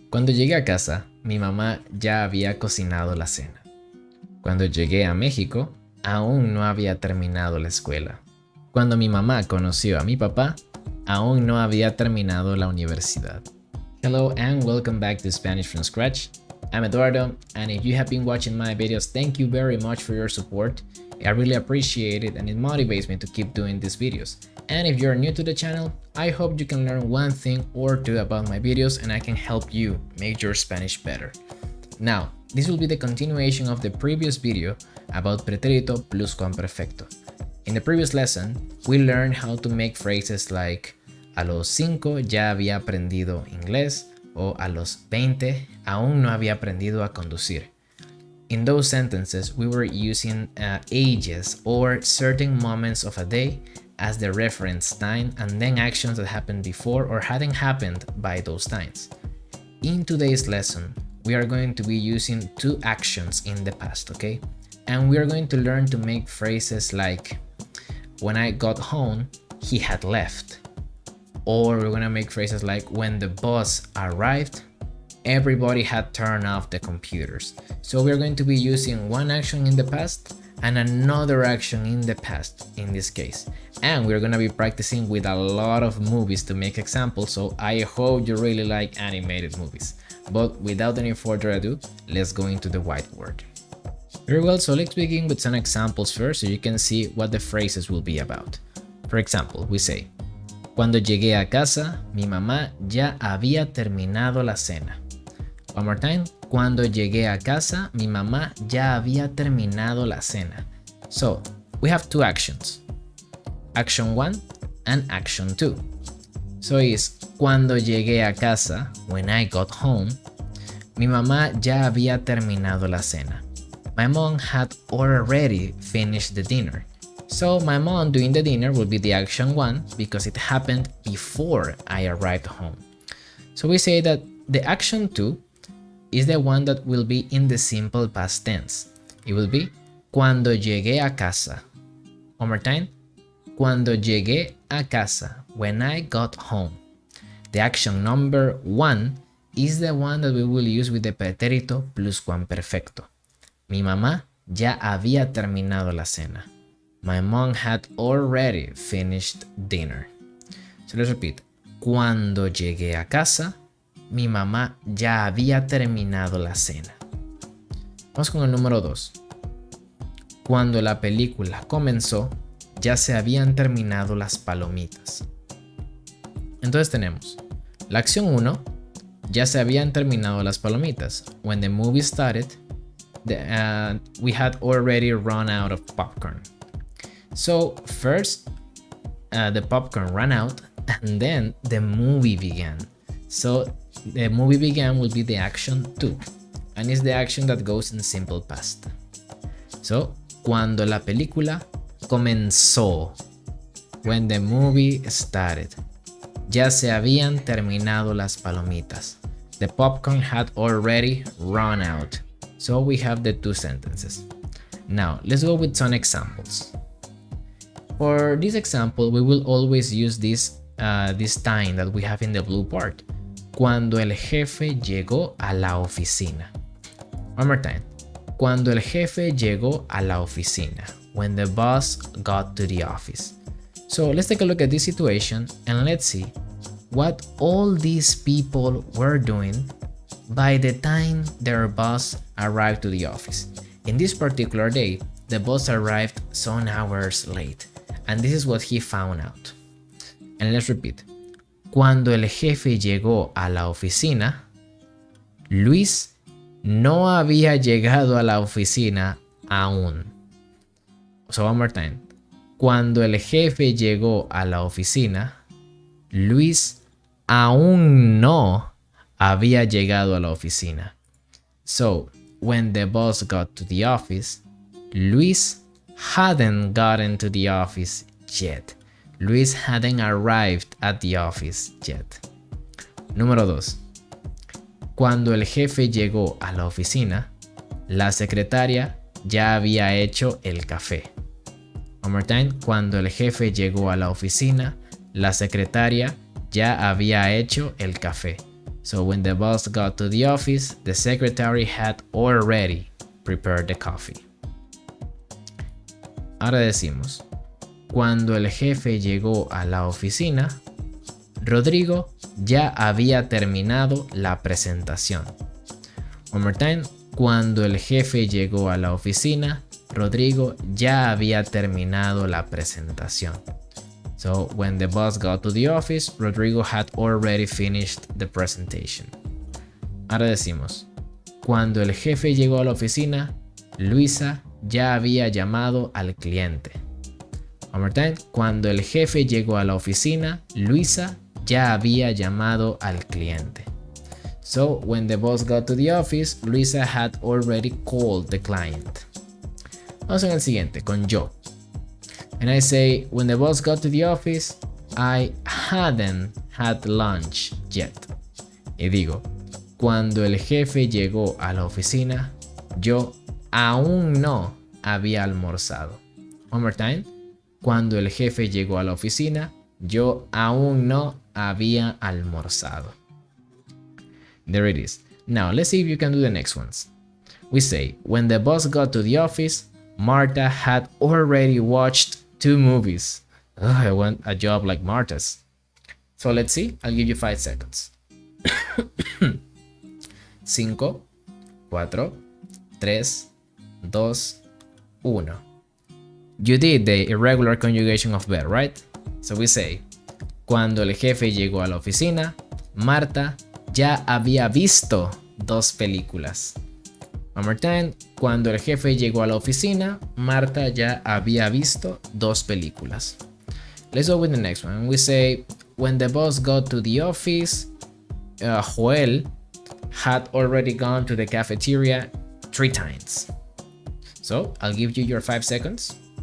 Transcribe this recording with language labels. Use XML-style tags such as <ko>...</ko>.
<es>Cuando llegué a casa, mi mamá ya había cocinado la cena. Cuando llegué a México, aún no había terminado la escuela. Cuando mi mamá conoció a mi papá, aún no había terminado la universidad.</es> <en>Hello and welcome back to Spanish from Scratch. I'm Eduardo, and if you have been watching my videos, thank you very much for your support. I really appreciate it and it motivates me to keep doing these videos. And if you're new to the channel, I hope you can learn one thing or two about my videos and I can help you make your Spanish better. Now, this will be the continuation of the previous video about Pretérito Pluscuamperfecto. In the previous lesson, we learned how to make phrases like a los 5 ya había aprendido inglés o a los 20 aún no había aprendido a conducir. In those sentences, we were using ages or certain moments of a day as the reference time and then actions that happened before or hadn't happened by those times. In today's lesson, we are going to be using two actions in the past, okay? And we are going to learn to make phrases like when I got home, he had left. Or we're gonna make phrases like when the bus arrived, everybody had turned off the computers. So we're going to be using one action in the past and another action in the past in this case. And we're gonna be practicing with a lot of movies to make examples, so I hope you really like animated movies. But without any further ado, let's go into the whiteboard. Very well, so let's begin with some examples first so you can see what the phrases will be about. For example, we say,</en> <es>cuando llegué a casa, mi mamá ya había terminado la cena.</es> <en>One more time.</en> <es>Cuando llegué a casa, mi mamá ya había terminado la cena.</es> <en>So, we have two actions. Action 1 and action 2. So it's</en> <es>cuando llegué a casa,</es> <en>when I got home,</en> <es>mi mamá ya había terminado la cena.</es> <en>My mom had already finished the dinner. So my mom doing the dinner will be the action 1 because it happened before I arrived home. So we say that the action 2 is the one that will be in the simple past tense. It will be</en> <es>cuando llegué a casa.</es> <en>One more time.</en> <es>Cuando llegué a casa,</es> <en>when I got home. The action number 1 is the one that we will use with the pretérito pluscuamperfecto.</en> <es>Mi mamá ya había terminado la cena.</es> <en>My mom had already finished dinner. So let's repeat.</en> <es>Cuando llegué a casa, mi mamá ya había terminado la cena. Vamos con el número 2. Cuando la película comenzó, ya se habían terminado las palomitas. Entonces tenemos la acción 1, ya se habían terminado las palomitas.</es> <en>When the movie started, we had already run out of popcorn. So first, the popcorn ran out and then the movie began. So the movie began will be the action 2 and is the action that goes in simple past.</en> <es>So, cuando la película comenzó,</es> <en>when the movie started,</en> <es>ya se habían terminado las palomitas.</es> <en>The popcorn had already run out. So we have the two sentences. Now, let's go with some examples. For this example, we will always use this time that we have in the blue part.</en> <es>Cuando el jefe llegó a la oficina. One more time. Cuando el jefe llegó a la oficina.</es> <en>When the boss got to the office. So let's take a look at this situation and let's see what all these people were doing by the time their boss arrived to the office. In this particular day, the boss arrived some hours late. And this is what he found out. And let's repeat.</en> <es>Cuando el jefe llegó a la oficina, Luis no había llegado a la oficina aún.</es> <en>So one more time.</en> <es>Cuando el jefe llegó a la oficina, Luis aún no había llegado a la oficina.</es> <en>So, when the boss got to the office, Luis hadn't gotten to the office yet. Luis hadn't arrived at the office yet.</en> <es>Número 2. Cuando el jefe llegó a la oficina, la secretaria ya había hecho el café.</es> <en>One more time.</en> <es>Cuando el jefe llegó a la oficina, la secretaria ya había hecho el café.</es> <en>So when the boss got to the office, the secretary had already prepared the coffee.</en> <es>Ahora decimos, cuando el jefe llegó a la oficina, Rodrigo ya había terminado la presentación.</es> <en>One more time.</en> <es>Cuando el jefe llegó a la oficina, Rodrigo ya había terminado la presentación.</es> <en>So when the boss got to the office, Rodrigo had already finished the presentation.</en> <es>Ahora decimos, cuando el jefe llegó a la oficina, Luisa ya había llamado al cliente.</es> <en>One more time.</en> <es>Cuando el jefe llegó a la oficina, Luisa ya había llamado al cliente.</es> <en>So when the boss got to the office, Luisa had already called the client.</en> <es>Vamos en el siguiente, con yo.</es> <en>And I say, when the boss got to the office, I hadn't had lunch yet.</en> <es>Y digo, cuando el jefe llegó a la oficina, yo aún no había almorzado.</es> <en>One more time.</en> <es>Cuando el jefe llegó a la oficina, yo aún no había almorzado.</es> <en>There it is. Now let's see if you can do the next ones. We say, when the boss got to the office, Marta had already watched 2 movies. I want a job like Marta's. So let's see. I'll give you 5 seconds. 5, 4, 3, 2, 1. You did the irregular conjugation of verb, right? So we say,</en> <es>cuando el jefe llegó a la oficina, Marta ya había visto 2 películas.</es> <en>One more time.</en> <es>Cuando el jefe llegó a la oficina, Marta ya había visto 2 películas.</es> <en>Let's go with the next one. We say, when the boss got to the office, Joel had already gone to the cafeteria 3 times. So I'll give you your 5 seconds.</en>